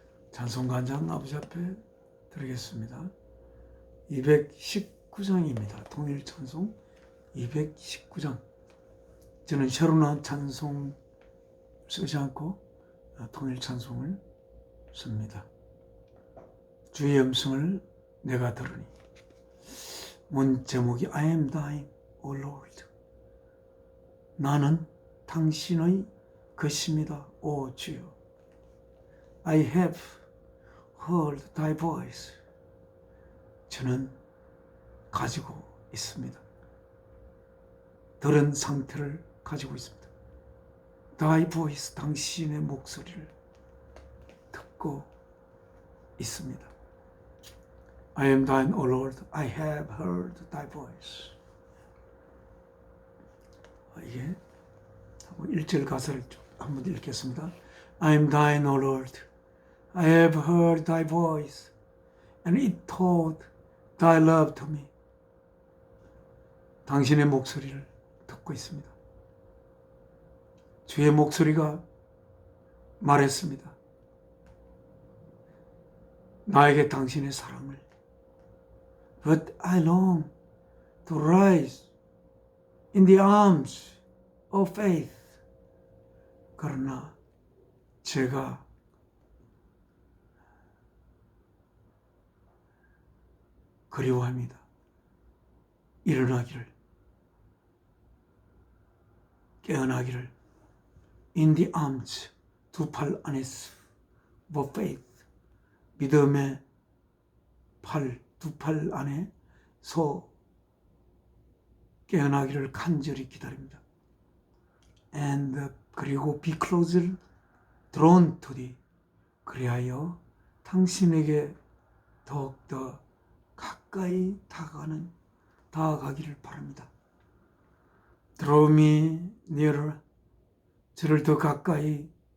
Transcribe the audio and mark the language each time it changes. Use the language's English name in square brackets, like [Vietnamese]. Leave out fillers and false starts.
[Korean] 찬송간장 아버지 앞에 드리겠습니다. 219장입니다. 통일 찬송 219장. 저는 새로 나온 찬송 쓰지 않고 통일 찬송을 씁니다. 주의 음성을 내가 들으니. 문 제목이 [English] I am thine, O Lord. [Korean] 나는 당신의 것입니다, 오 주여. [English] I have heard thy voice. [Korean] 저는 가지고 있습니다. 들은 상태를 가지고 있습니다. [English] thy voice, [Korean] 당신의 목소리를 듣고 있습니다. [English] I am thine, O Lord. I have heard thy voice. [Korean] 이게 1절 가사를 한번 읽겠습니다. [English] I am thine, O Lord. I have heard thy voice, and it told thy love to me. [Korean] 당신의 목소리를 듣고 있습니다. 주의 목소리가 말했습니다. 나에게 당신의 사랑을. [English] But I long to rise in the arms of faith. [Korean] 그러나 제가 그리워합니다. 일어나기를, 깨어나기를. [English] In the arms, [Korean] 두 팔 안에서, [English] of faith, [Korean] 믿음의 팔, 두 팔 안에서 깨어나기를 간절히 기다립니다. [English] And [Korean] 그리고 [English] be closer drawn to thee. [Korean] 그리하여 당신에게 더욱더 가까이 다가가기를 바랍니다. [English] Draw me nearer. [Korean] 저를 더 가까이.